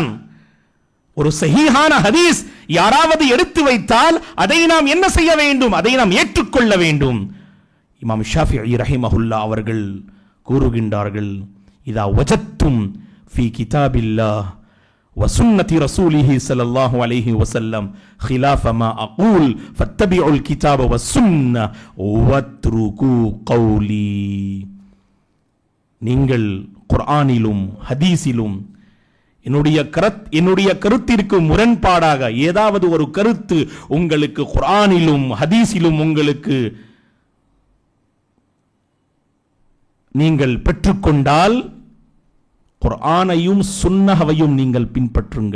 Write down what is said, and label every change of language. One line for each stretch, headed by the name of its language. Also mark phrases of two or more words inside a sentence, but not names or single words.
Tamil: ஒரு சஹீஹான ஹதீஸ் யாராவது எடுத்து வைத்தால் அதை நாம் என்ன செய்ய வேண்டும்? அதை நாம் ஏற்றுக்கொள்ள வேண்டும். இமாம் ஷாஃபிஈ ரஹிமஹுல்லாஹ் அவர்கள் கூறுகின்றார்கள்,
Arabic: إذا وجدتم في كتاب الله وسنة رسوله صلى الله عليه وسلم خلاف ما اقول فاتبعوا الكتاب والسنة واتركوا قولي.
Tamil: நீங்கள் குர்ஆனிலும் ஹதீஸிலும் என்னுடைய கருத்திற்கு முரண்பாடாக ஏதாவது ஒரு கருத்து உங்களுக்கு குர்ஆனிலும் ஹதீஸிலும் உங்களுக்கு நீங்கள் பெற்றுக்கொண்டால் குர்ஆனையும் சுன்னஹவையும் நீங்கள் பின்பற்றுங்கள்.